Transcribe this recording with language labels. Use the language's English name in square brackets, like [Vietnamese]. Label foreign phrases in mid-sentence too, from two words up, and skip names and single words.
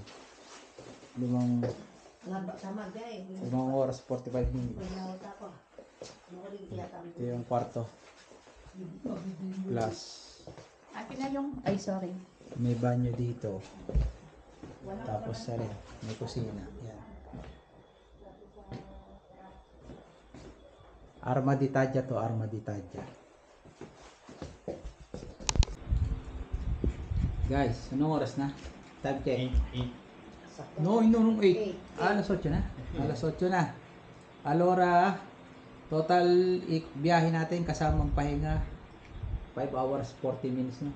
[Filipino] Limang oras 45 minutes. Ito yung kwarto. Plus Akin na yung... Ay, sorry. may banyo dito. Tapos sa rin, may kusina. Yan. Arma di Tadya to, Arma di Tadya. Guys, anong oras na? [English] Time check. [Filipino] No, 8. Alas 8 na. Alas 8 na. Alora, total biyahe natin kasamang pahinga [English] 5 hours 40 minutes [Filipino] na.